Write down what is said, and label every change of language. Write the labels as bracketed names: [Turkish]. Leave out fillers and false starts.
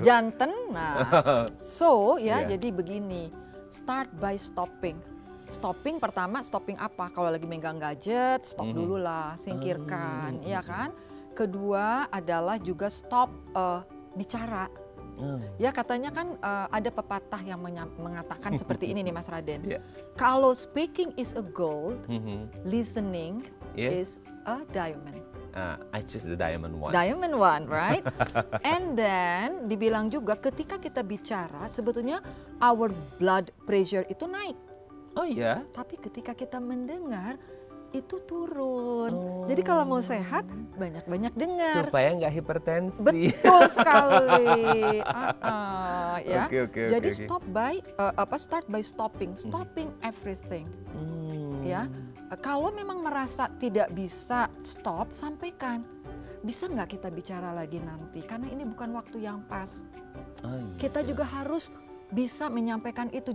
[Indonesian] Janten. Nah. So ya jadi begini. [English] Start by stopping. Stopping pertama, stopping apa? [Indonesian] Kalau lagi megang gadget, stop dulu lah, singkirkan, ya kan? Kedua adalah juga stop bicara. Ya katanya kan ada pepatah yang mengatakan seperti ini nih Mas Raden. [English] Kalau speaking is a gold, listening is a diamond. I choose the diamond one. Diamond one, right? And then [Indonesian] dibilang juga ketika kita bicara sebetulnya [English] our blood pressure [Indonesian] itu naik. Oh iya? Tapi ketika kita mendengar itu turun. Jadi kalau mau sehat banyak-banyak dengar. Supaya nggak hipertensi. Betul sekali. Ya. [English] Jadi stop by start by stopping everything. [Indonesian] Ya. Kalau memang merasa tidak bisa stop, sampaikan. Bisa nggak kita bicara lagi nanti? Karena ini bukan waktu yang pas. Kita juga harus bisa menyampaikan itu.